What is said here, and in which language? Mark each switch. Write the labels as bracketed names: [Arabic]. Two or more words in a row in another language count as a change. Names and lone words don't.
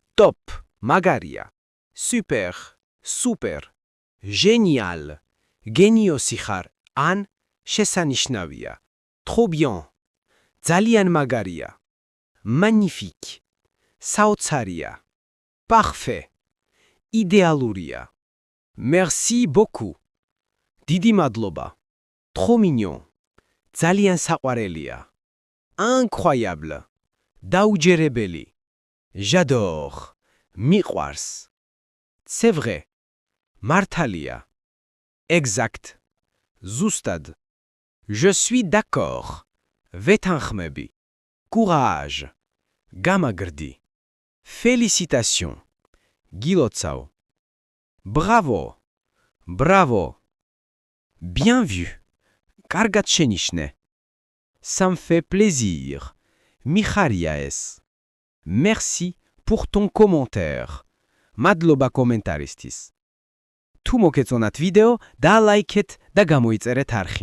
[Georgian] Top, მაგარია. [French] Super, super. Génial, [Georgian] გენიოსი ხარ, ან შესანიშნავია. [French] Trop bien, [Georgian] ძალიან მაგარია. Magnifique, საოცარია. Parfait, იდეალურია. [French] Merci beaucoup, [Georgian] დიდი მადლობა. [French] Trop mignon, [Georgian] ძალიან საყვარელია. Incroyable, დაუჯერებელი. [French] J'adore, მიყვარს. C'est vrai, მართალია. Exact, ზუსტად. Je suis d'accord, ვეთანხმები. Courage, გამაგრდი. Félicitations, გილოცავ. Bravo, bravo. Bien vu, [Georgian] კარგად შენიშნე. [French] Ça me fait plaisir, [Georgian] მიხარია ეს. [French] Merci pour ton commentaire. [Georgian] მადლობა კომენტარისთვის. თუ მოგეწონათ ვიდეო, დაალაიქეთ და გამოიწერეთ არხი.